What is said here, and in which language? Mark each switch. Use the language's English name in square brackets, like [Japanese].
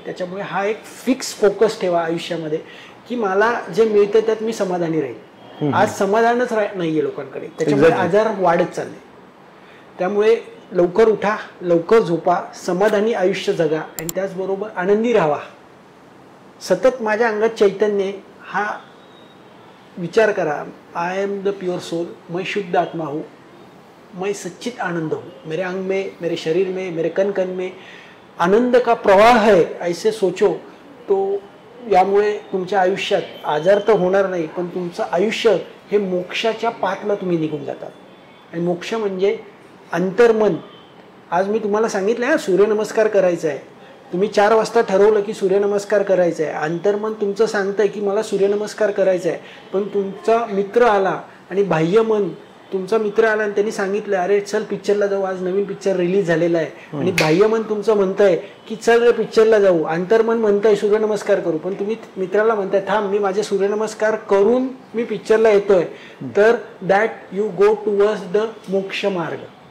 [Marathi] त्याच्यामुळे हा एक फिक्स फोकस ठेवा आयुष्यामध्ये की मला जे मिळतं त्यात मी समाधानी राहील. आज समाधानच नाहीये लोकांकडे, त्याच्यामुळे आजार वाढत चालले. त्यामुळे लवकर उठा, लवकर झोपा, समाधानी आयुष्य जगा, आणि त्याचबरोबर आनंदी राहा. सतत माझ्या अंगात चैतन्य, हा विचार करा, [English] I am the pure soul, [Hindi] मैं शुद्ध आत्मा हूँ, मैं सच्चित आनंद हूँ, मेरे अंग में, मेरे शरीर में, मेरे कण कण में आनंद का प्रवाह है, ऐसे सोचो. [Marathi] तो यामुळे तुमच्या आयुष्यात आजार तर होणार नाही, पण तुमचं आयुष्य हे मोक्षाच्या पाथला तुम्ही निघून जातात. आणि मोक्ष म्हणजे अंतर्मन. आज मी तुम्हाला सांगितलं आहे सूर्यनमस्कार करायचा आहे, तुम्ही 4 वाजता ठरवलं की सूर्यनमस्कार करायचा आहे, अंतर्मन तुमचं सांगतंय की मला सूर्यनमस्कार करायचा आहे, पण तुमचा मित्र आला आणि बाह्यमन तुमचा मित्र आला आणि त्यांनी सांगितलं अरे चल पिक्चरला जाऊ, आज नवीन पिक्चर रिलीज झालेला आहे, आणि बाह्यमन तुमचं म्हणतंय की चल रे पिक्चरला जाऊ, अंतर्मन म्हणतंय सूर्यनमस्कार करू, पण तुम्ही मित्राला म्हणताय थांब मी माझे सूर्यनमस्कार करून मी पिक्चरला येतोय, तर [English] that you go towards the [Marathi] मोक्ष मार्ग.